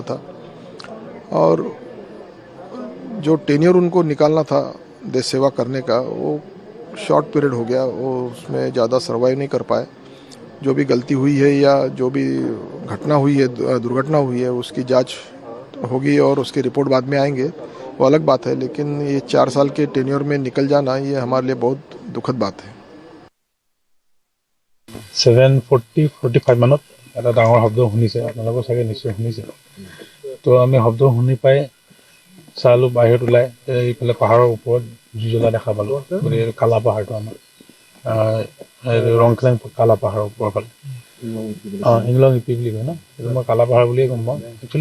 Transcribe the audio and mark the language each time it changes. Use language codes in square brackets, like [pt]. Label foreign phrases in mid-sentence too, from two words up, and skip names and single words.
[hi] था और जो टेन्योर उनको निकालना था देश सेवा करने का वो [en] short period [hi] हो गया वो उसमें ज़्यादा सर्वाइव नहीं कर पाए जो भी गलती हुई है या जो भी घटना हुई है दुर्घटना हुई है उसकी जांच होगी और उसकी रिपोर्ट बाद में आएंगे वो अलग बात है लेकिन ये 4 साल के टेन्योर में निकल जाना ये हमारे लिए बहुत दुखद बात है [as] 7:45 মানত এটা ডাঙৰ শব্দ শুনিছে আপোনালোকৰ চাগে নিশ্চয় শুনিছে তো আমি শব্দ শুনি পাই চালোঁ বাহিৰত ওলাই এইফালে পাহাৰৰ ওপৰত জুই জ্বলা দেখা পালোঁ গতিকে কালা পাহাৰটো আমাৰ ৰংখেলাং কালা পাহাৰৰ ওপৰৰ ফালে ইংলং ইপি বুলি কয় ন এইটো মই কালা পাহাৰ বুলিয়ে গম পাওঁ একচুৱেলি